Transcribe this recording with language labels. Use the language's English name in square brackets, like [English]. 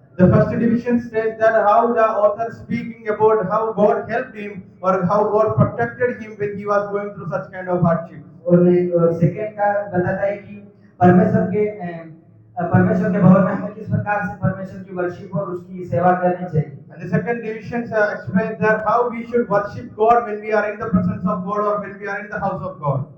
[English] The first division states that how the author speaking about how God helped him or how God protected him when he was going through such kind of hardship. [Hindi] और second का बताता है कि परमेश्वर के भवन में हमें किस प्रकार से परमेश्वर की वर्शिप और उसकी सेवा करनी चाहिए। [English] And the second division explains that how we should worship God when we are in the presence of God or when we are in the house of God.